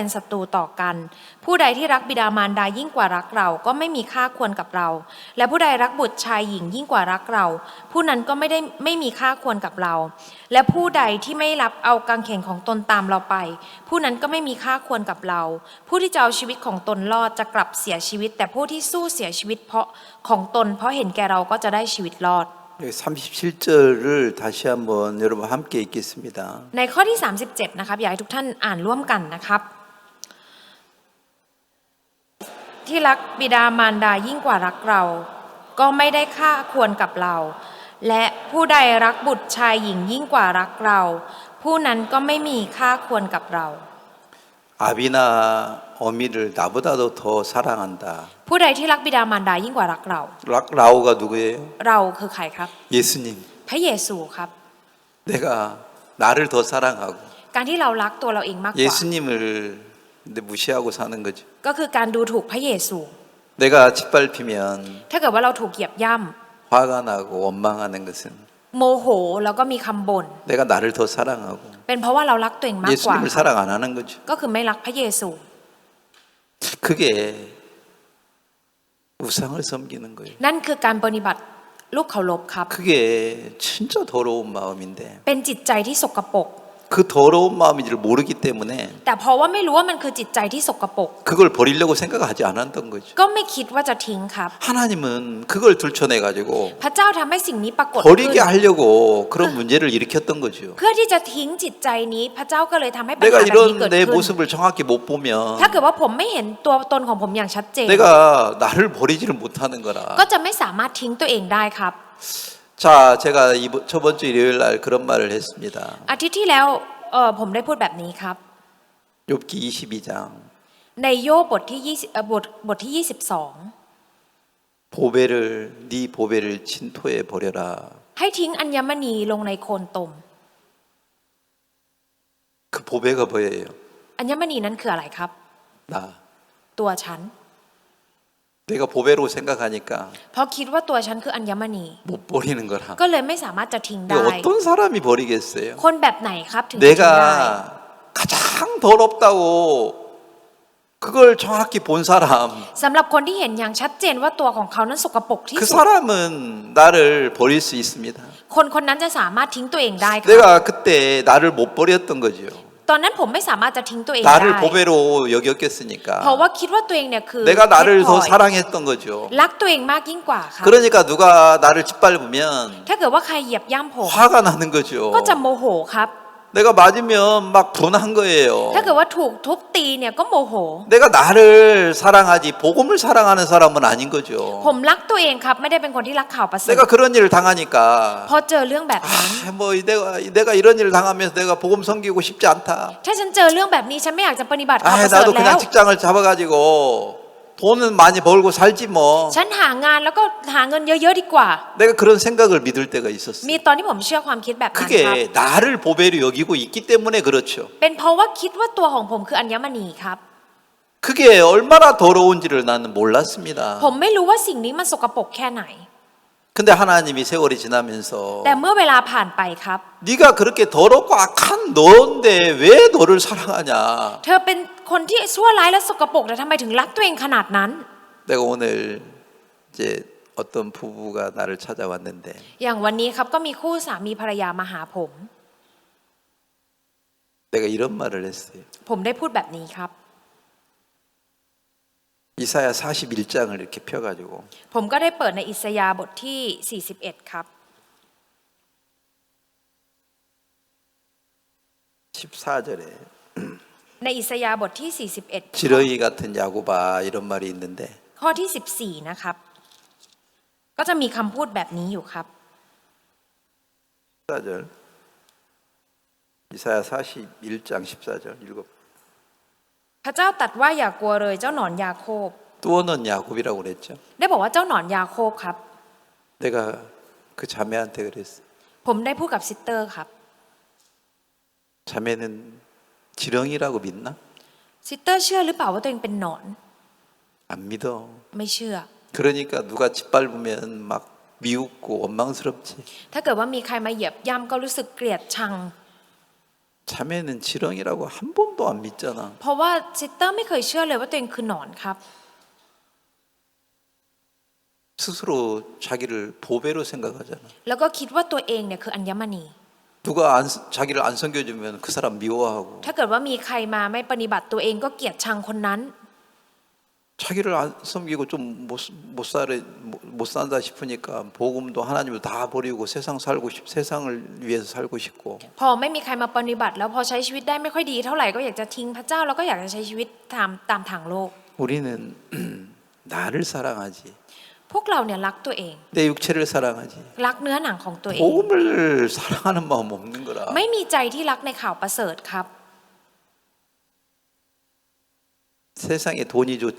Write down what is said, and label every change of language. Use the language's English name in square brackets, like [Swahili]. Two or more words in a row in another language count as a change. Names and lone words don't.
[Thai] ศัตรูต่อกันผู้ใดที่รักบิดามารดายิ่งกว่ารักเราก็ไม่มีค่าควรกับเราและผู้ใดรักบุตรชายหญิงยิ่งกว่ารักเราผู้นั้นก็ไม่มีค่าควรกับเราและผู้ใดที่ไม่รับเอากางเขนของตนตามเราไปผู้นั้นก็ไม่มีค่าควรกับเราผู้ที่จะเอาชีวิตของตนรอดจะกลับเสียชีวิตแต่ผู้ที่สู้เสียชีวิตเพราะของตนเพราะเห็นแก่เราก็จะได้ชีวิตรอด [Korean] 37절을 다시 한번 여러분 함께 읽겠습니다. [Thai] ในข้อที่37นะครับอยากให้ทุกท่านอ่านร่วมกันนะครับที่รักบิดามารดายิ่งกว่ารักเราก็ไม่ได้ค่าควรกับเราและผู้ใดรักบุตรชายหญิงยิ่งกว่ารักเราผู้นั้นก็ไม่มีค่าควรกับเรา [Korean] 아비나 어미를 나보다도 더 사랑한다. [Thai] ผู้ใดที่รักบิดามารดายิ่งกว่ารักเรา [Korean] 라우가 누구예요? [Thai] เราคือใครครับ [Korean] 예수님. [Thai] พระเยซูครับ [Korean] 내가 나를 더 사랑하고 [Thai] การที่เรารักตัวเราเองมากกว่า [Korean] 예수님을 무시하고 사는 거죠. [Thai] ก็คือการดูถูกพระเยซู [Korean] 내가 짓밟히면 [Thai] ถ้าเกิดว่าเราถูกเหยียบย่ำ [Korean] 화가 나고 원망하는 것은 [Thai] โมโหแล้วก็มีคำบ่น [Korean] 내가 나를 더 사랑하고 [Thai] เป็นเพราะว่าเรารักตัวเองมากกว่า [Korean] 예수님을 사랑 안 하는 거죠. [Thai] ก็คือไม่รักพระเยซู [Korean] 그게 우상을 섬기는 거예요. [Thai] นั่นคือการปฏิบัติลูกเคารพครับ [Korean] 그게 진짜 더러운 마음인데 [Thai] เป็นจิตใจที่สกปรก [Korean] 그 더러운 마음인지를 모르기 때문에 [Thai] แต่เพราะว่าไม่รู้ว่ามันคือจิตใจที่สกปรก [Korean] 그걸 버리려고 생각하지 않았던 거죠. [Thai] ก็ไม่คิดว่าจะทิ้งครับ [Korean] 하나님은 그걸 들춰내 가지고 [Thai] พระเจ้าทำให้สิ่งนี้ปรากฏขึ้น [Korean] 버리게 하려고 그런 문제를 일으켰던 거죠. [Thai] เพื่อที่จะทิ้งจิตใจนี้พระเจ้าก็เลยทำให้ปัญ [Korean] 내가 [Thai] หาแบบนี้เกิ [Korean] 이런 [Thai] ด [Korean] 내 [Thai] ขึ้น [Korean] 모습을 정확히 못 보면 [Thai] ถ้าเกิดว่าผมไม่เห็นตัวตนของผมอย่างชัดเจน [Korean] 내가 나를 버리지를 못하는 거라. [Thai] ก็จะไม่สามารถทิ้งตัวเองได้ครับ [Korean] 자, 제가 저번 주 일요일 날 그런 말을 했습니다. [Thai] อาทิตย์ที่แล้วผมได้พูดแบบนี้ครับ [Korean] 욥기 22장 [Thai] ในโยบบทที่บทที่22 [Korean] 보배를 네 보배를 진토에 버려라. [Thai] ให้ทิ้งอัญมณีลงในโคลนตม [Korean] 그 보배가 뭐예요? [Thai] อัญมณีนั้นคืออะไรครับ [Korean] 나. [Thai] ตัวฉัน [Korean] 내가 보배로 생각하니까 [Thai] เพราะคิดว่าตัวฉันคืออัญมณี [Korean] 못 버리는 거라. [Thai] ก็เลยไม่สามารถจะทิ้ง [Korean] 이게 [Thai] ได้ [Korean] 어떤 사람이 버리겠어요? [Thai] คนแบบไหนครับถึงจะทิ้งได้ [Korean] 내가 가장 더럽다고 그걸 정확히 본 사람 [Thai] สำหรับคนที่เห็นอย่างชัดเจนว่าตัวของเขานั้นสกปรกที่ [Korean] 그 [Thai] สุด [Korean] 사람은 나를 버릴 수 있습니다. [Thai] คนคนนั้นจะสามารถทิ้งตัวเองได้ครับ [Korean] 내가 그때 나를 못 버렸던 거죠. [Thai] ตอนนั้นผมไม่สามารถจะทิ้งตัวเองได้ [Korean] 나를 보배로 여겼겠으니까 [Thai] เพราะว่าคิดว่าตัวเองเนี่ยคือ [Korean] 내가 나를 [Thai] เพชรพล [Korean] 더 [Thai] อย [Korean] 사랑했던 거죠. [Thai] รักตัวเองมากยิ่งกว่าครับ [Korean] 그러니까 누가 나를 짓밟으면 [Thai] ถ้าเกิดว่าใครเหยียบย่ำผม [Korean] 화가 나는 거죠. [Thai] ก็จะโมโหครับ [Korean] 내가 맞으면 막 분한 거예요. [Thai] ถ้าเกิดว่าถูกทุบตีเนี่ยก็โมโห [Korean] 내가 나를 사랑하지 복음을 사랑하는 사람은 아닌 거죠. [Thai] ผมรักตัวเองครับไม่ได้เป็นคนที่รักข่าวประเสริฐ [Korean] 내가 그런 일을 당하니까 [Thai] พอเจอเรื่องแบบนั้น [Korean] 뭐 내가 이런 일을 당하면서 내가 복음 섬기고 싶지 않다. [Thai] ถ้าฉันเจอเรื่องแบบนี้ฉันไม่อยากจะปฏิบัติข่าวประเสริฐ [Korean] 나도 [Thai] แล้ว [Korean] 그냥 직장을 잡아가지고 돈은 많이 벌고 살지 뭐. [Thai] ฉันหางานแล้วก็หาเงินเยอะๆดีกว่า [Korean] 내가 그런 생각을 믿을 때가 있었어. [Thai] มีตอนที่ผมเชื่อความคิดแบบนั้นครับ [Korean] 그게 나를 보배로 여기고 있기 때문에 그렇죠. [Thai] เป็นเพราะว่าคิดว่าตัวของผมคืออัญมณีครับ [Korean] 그게 얼마나 더러운지를 나는 몰랐습니다. [Thai] ผมไม่รู้ว่าสิ่งนี้มันสกปรกแค่ไหน [Korean] 근데 하나님이 세월이 지나면서 [Thai] แต่เมื่อเวลาผ่านไปครับ [Korean] 네가 그렇게 더럽고 악한 너인데 왜 너를 사랑하냐. [Thai] เธอเป็นคนที่ชั่วร้ายและสกปรกแต่ทำไมถึงรักตัวเองขนาดนั้น [Korean] 내가 오늘 이제 어떤 부부가 나를 찾아왔는데 [Thai] อย่างวันนี้ครับก็มีคู่สามีภรรยามาหาผม [Korean] 내가 이런 말을 했어요. [Thai] ผมได้พูดแบบนี้ครับ [Korean] 이사야 41장을 이렇게 펴가지고 [Thai] ผมก็ได้เปิดในอิสยาห์บทที่41ครับ [Korean] 14절에 [Thai] ในอิสยาห์บทที่41 [Korean] 지렁이 같은 야곱아 이런 말이 있는데 [Thai] ข้อที่14นะครับก็จะมีคำพูดแบบนี้อยู่ครับ [Korean] 14절 이사야 41장 14절 읽어. [Thai] พระเจ้าตรัสว่าอย่ากลัวเลยเจ้าหนอนยาโคบ [Korean] 뚜어는 야곱이라고 그랬죠. [Thai] ได้บอกว่าเจ้าหนอนยาโคบครับ [Korean] 내가 그 자매한테 그랬어. [Thai] ผมได้พูดกับซิสเตอร์ครับ [Korean] 자매는 지렁이라고 믿나? [Thai] ซิสเตอร์เชื่อหรือเปล่าว่าตัวเองเป็นหนอน [Korean] 안 믿어. [Thai] ไม่เชื่อ [Korean] 그러니까 누가 짓밟으면 막 미웃고 원망스럽지. [Thai] ถ้าเกิดว่ามีใครมาเหยียบย่ำก็รู้สึกเกลียดชัง [Korean] 자매는 지렁이라고 한 번도 안 믿잖아. [Thai] เพราะว่าซิสเตอร์ไม่เคยเชื่อเลยว่าตัวเองคือหนอนครับ [Korean] 스스로 자기를 보배로 생각하잖아. [Thai] แล้วก็คิดว่าตัวเองเนี่ยคืออัญมณี [Korean] 누가 자기를 안 섬겨주면 그 사람 미워하고 [Thai] ถ้าเกิดว่ามีใครมาไม่ปฏิบัติตัวเองก็เกลียดชังคนนั้น [Korean] 자기를 안 섬기고 좀 못 산다 싶으니까 복음도 하나님을 다 버리고 세상을 위해서 살고 싶고 [Thai] พอไม่มีใครมาปฏิบัติแล้วพอใช้ชีวิตได้ไม่ค่อยดีเท่าไหร่ก็อยากจะทิ้งพระเจ้าแล้วก็อยากจะใช้ชีวิตตามทางโลก [Korean] 우리는 나를 사랑하지 [Thai] พวกเราเนี่ยรักตัวเอง [Korean] 내 육체를 사랑하지 [Thai] รักเนื้อหนังของตัวเอง [Korean] 복음을 사랑하는 마음 없는 거라 [Thai] ไม่มีใจที่รักในข่าวประเสริฐครับ [Korean] 세상에 돈이 좋지